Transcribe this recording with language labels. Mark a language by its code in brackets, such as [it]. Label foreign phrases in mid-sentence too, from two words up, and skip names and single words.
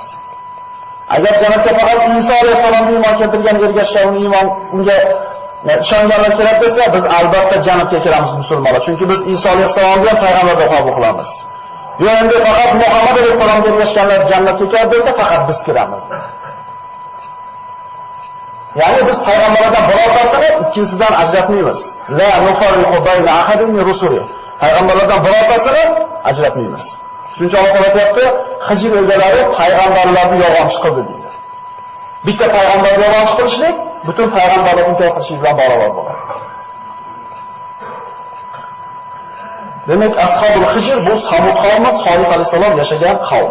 [uz] Agar jannatga faqat Iso alayhisolamga iymon keltirgan, ergashgan, unga ishonganlar kiradi desa, biz albatta jannatga kiramiz musulmonlar, chunki biz Iso alayhisolamga payg'ambar deb qabul qilamiz. Yo endi faqat Muhammad alayhisolamga ergashganlar jannatga kiradi desa, faqat biz kiramiz. Ya'ni biz payg'ambarlardan birortasini ikkinchisidan ajratmaymiz. [ar] لا نفرق بين أحد من رسله. [uz] Payg'ambarlardan birortasini ajratmaymiz. Shuncha Alloh aytayapti, Hijr egalari payg'ambarlarni yolg'on qildi deydi. Bitta payg'ambarni yolg'on qilishlik butun payg'ambarlarni inkor qilishlik bilan barobar bo'ladi. Demak, [ar] أصحاب الحجر [uz] bu Samud qavmi, Solih alayhisalom yashagan qavm.